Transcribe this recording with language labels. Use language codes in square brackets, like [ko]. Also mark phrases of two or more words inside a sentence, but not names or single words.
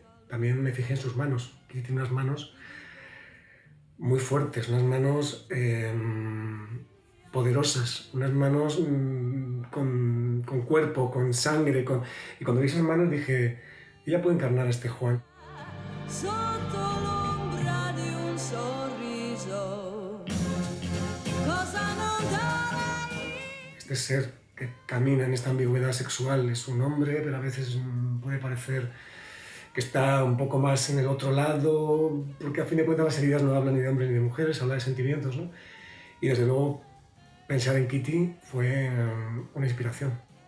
[es] También me fijé en sus manos. Kitty tiene unas manos muy fuertes, unas manos poderosas, unas manos con cuerpo, con sangre. Y cuando vi esas manos dije, ella puede encarnar a este Juan. [it] Sotto l'ombra di un sorriso, cosa non darei? [es] Este ser que camina en esta ambigüedad sexual es un hombre, pero a veces puede parecer que está un poco más en el otro lado, porque a fin de cuentas las heridas no hablan ni de hombres ni de mujeres, hablan de sentimientos, ¿no? Y desde luego pensar en Kitty fue una inspiración.